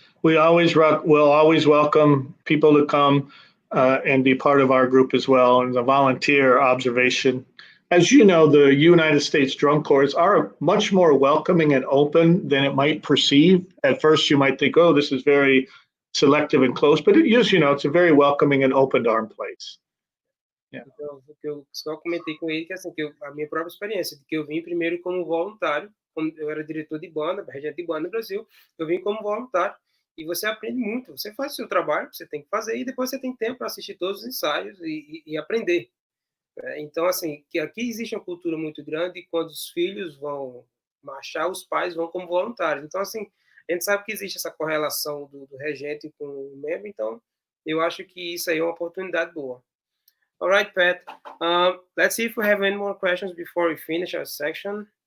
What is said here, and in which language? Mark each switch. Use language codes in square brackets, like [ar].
[en] We'll always welcome people to come and be part of our group as well. And the volunteer observation, as you know, the United States drum corps are much more welcoming and open than it might perceive. At first, you might think, oh, this is very selective and close, but it is, it's a very welcoming and open arm place. Yeah. [pt] Então, eu só comentei com ele que, assim, a minha própria experiência, de que eu vim primeiro como voluntário, como eu era diretor de banda, regente de banda no Brasil, eu vim como voluntário, e você aprende muito, você faz o seu trabalho, você tem que fazer, e depois você tem tempo para assistir todos os ensaios e aprender. Então, assim, que aqui existe uma cultura muito grande e quando os filhos vão marchar, os pais vão como voluntários. Então, assim, a gente sabe que existe essa correlação do regente com o membro, então eu acho que isso aí é uma oportunidade boa. [en] All right, Pat. Let's see if we have any more questions before we finish our section.